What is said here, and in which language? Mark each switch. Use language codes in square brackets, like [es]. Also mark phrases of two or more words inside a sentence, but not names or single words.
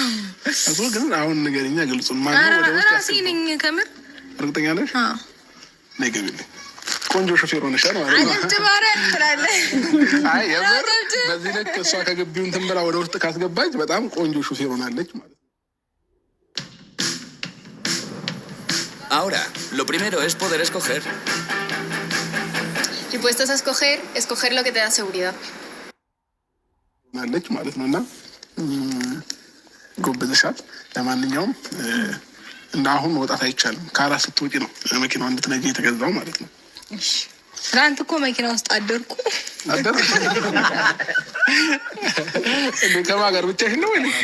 [am] እሱ ግን አሁን ንገሪኛ ግልጹን። ማነው ወደ ውስጥ ራሴ ነኝ። ከምር እርግጠኛ ነሽ? አዎ ነይ ግቢልኝ። ቆንጆ ሾፌር ሆነሻል ማለት ነው። አትባረ ትላለህ። አይ የምር በዚህ ልክ እሷ ከግቢው እንትን ብላ ወደ ውስጥ ካስገባች በጣም ቆንጆ ሾፌር ሆናለች ማለት ነው። [es] Ahora, lo primero es poder escoger. Si puestos a escoger lo que te da seguridad. [am] ማለች ማለት ነው። እና ጎብዘሻል። ለማንኛውም እና አሁን መውጣት አይቻልም። ከአራት ስትወጪ ነው መኪናው እንድትነጂ የተገዛው ማለት ነው። እሺ ትናንት እኮ መኪና ውስጥ አደርኩ። ከማን ጋር ብቻሽን ነው ወይ?